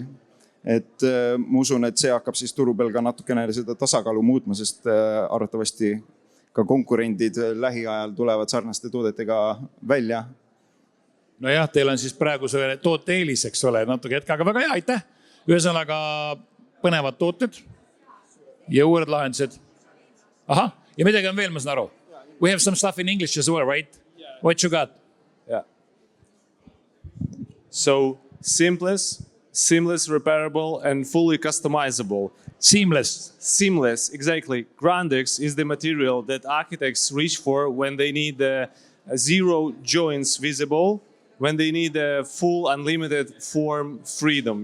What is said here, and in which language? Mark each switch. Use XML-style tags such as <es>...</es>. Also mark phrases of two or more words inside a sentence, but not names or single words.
<et>Et ma usun, et see hakkab siis turu peal ka natukene seda tasakaalu muutma, sest arvatavasti ka konkurendid lähiajal tulevad sarnaste toodetega välja. No jah, teil on siis praegu see toote eelis, eks ole, natuke hetke, aga väga hea, aitäh. Ühesõnaga põnevad tooted ja uued lahendused. Aha, ja midagi on veel, ma saan aru.</et> <en>We have some stuff in English as well, right? What you got? Yeah. So seamless, repairable, and fully customizable. Seamless, exactly. Grandex is the material that architects reach for when they need zero joints visible, when they need a full unlimited form freedom.</en>